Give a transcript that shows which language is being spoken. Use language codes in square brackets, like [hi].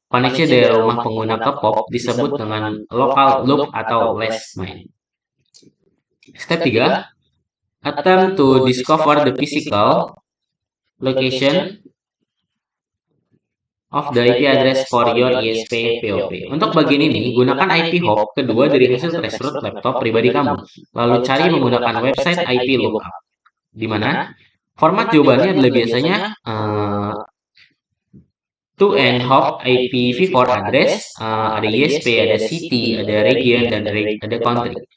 [id] Koneksi dari rumah pengguna ke POP disebut dengan local loop atau last mile. [en] Step 3, attempt to discover the physical location of the IP address for your ISP POP. [id] Untuk bagian ini, gunakan IP hop kedua dari hasil trace route laptop pribadi kamu. Lalu cari menggunakan website IP lookup. Di mana format jawabannya adalah biasanya to and hop IPv4 address, ada ISP, ada city, ada region, dan ada country.